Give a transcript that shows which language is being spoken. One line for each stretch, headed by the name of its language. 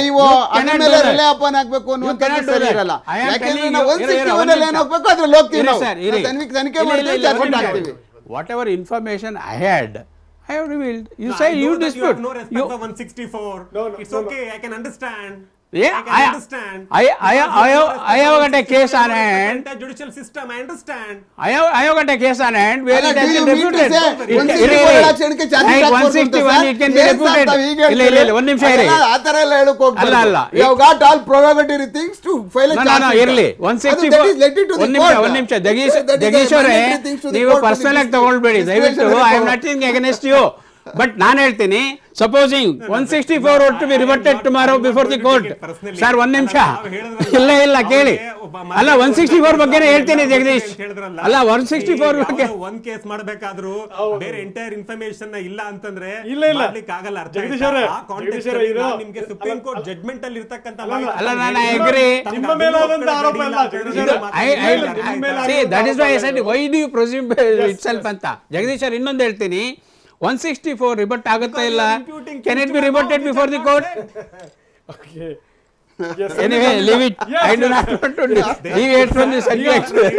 Kannada: ಇವು ಅದ್ರ ಮೇಲೆ ರಿಲೇ ಅಪಾನ್ ಹಾಕ್ಬೇಕು ಅನ್ನುವಂಥದ್ದು ಸರಿ ಇರಲ್ಲ. ಯಾಕೆಂದ್ರೆ ನಾವು 161 ಅಲ್ಲಿ ಏನು ಹೋಗ್ಬೇಕು ಅದ್ರಲ್ಲಿ ಹೋಗ್ತೀವಿ. ನಾವು ತನಿಖೆ ಮಾಡ್ತೀವಿ, ಚಾರ್ಜ್ ಶೀಟ್ ಹಾಕ್ತೀವಿ.
English: Whatever information I had, I have revealed. You say you dispute. You have no respect for 164. It's okay. I can understand. Yeah, I can understand. I have got a case on hand. The judicial system, I understand. I have got a case on hand where it has been refuted. 161 it can be refuted.
Kannada: ಇಲ್ಲ ಒಂದು ನಿಮಿಷ ಇರಿ. ಆ ತರ ಎಲ್ಲ ಹೇಳಕ್ ಹೋಗ್ಬಾರ್ದು. ಅಲ್ಲ
English: You have got all prerogative things to file a charge sheet.
Kannada: ಇರಲಿ. 164 ಒಂದು ನಿಮಿಷ ಜಗದೀಶ್ ಅವರೇ, ನೀವು ಪರ್ಸನಲ್ ಆಗಿ ತಗೊಳ್ಬೇಡಿ ದಯವಿಟ್ಟು.
English: I am nothing against you. But
Kannada: ನಾನು ಹೇಳ್ತೀನಿ,
English: supposing 164 were to be reverted tomorrow before the court.
Kannada: Sir ಒಂದು ನಿಮಿಷ ಇಲ್ಲ ಕೇಳಿ. ಅಲ್ಲ 164 ಬಗ್ಗೆನೇ ಹೇಳ್ತೀನಿ ಜಗದೀಶ್. ಅಲ್ಲ 164 ಬಗ್ಗೆ ಒಂದ್ ಕೇಸ್ ಮಾಡಬೇಕಾದ್ರೂ ಬೇರೆ ಎಂಟೈರ್ ಇನ್ಫಾರ್ಮೇಶನ್ ಇಲ್ಲ ಅಂತಂದ್ರೆ ಇಲ್ಲ ಆಗಲ್ಲ. ಅರ್ಥ ಜಗದೀಶ್ ಅವರೇ, ನಿಮ್ಗೆ ಸುಪ್ರೀಂ ಕೋರ್ಟ್ ಜಡ್ಜ್ಮೆಂಟ್ ಅಲ್ಲಿ ಇರತಕ್ಕಂತ ಅಲ್ಲ ನಾನು ಅಗ್ರಿ. ನಿಮ್ಮ ಮೇಲಾದಂತ ಆರೋಪ ಇಲ್ಲ ಜಗದೀಶ್ ಅವರೇ.
English: That is why I said why do you presume itself ಅಂತ.
Kannada: ಜಗದೀಶ್ ಅವ್ರು ಇನ್ನೊಂದು ಹೇಳ್ತೀನಿ, 164 ರಿಬಟ್ ಆಗುತ್ತಾ ಇಲ್ಲ?
English: Can it be rebutted before the court? Okay. Anyway, leave it. I do not want to deviate from the subject.